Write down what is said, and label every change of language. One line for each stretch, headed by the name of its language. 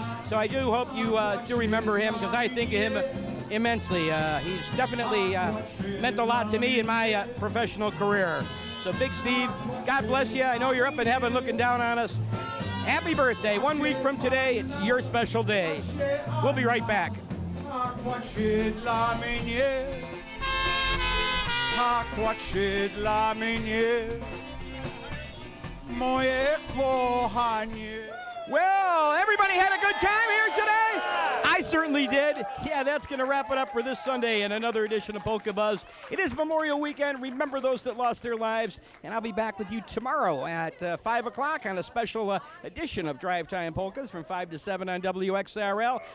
English: So I do hope you do remember him, because I think of him immensely. He's definitely meant a lot to me in my professional career. So Big Steve, God bless you. I know you're up in heaven looking down on us. Happy birthday. 1 week from today, it's your special day. We'll be right back.
Polish: Tak płacze dla mnie, tak płacze dla mnie, moje kochanie.
English: Well, everybody had a good time here today? I certainly did. Yeah, that's going to wrap it up for this Sunday and another edition of Polka Buzz. It is Memorial Weekend. Remember those that lost their lives. And I'll be back with you tomorrow at 5 o'clock on a special edition of Drive Time Polkas from 5 to 7 on WXRL.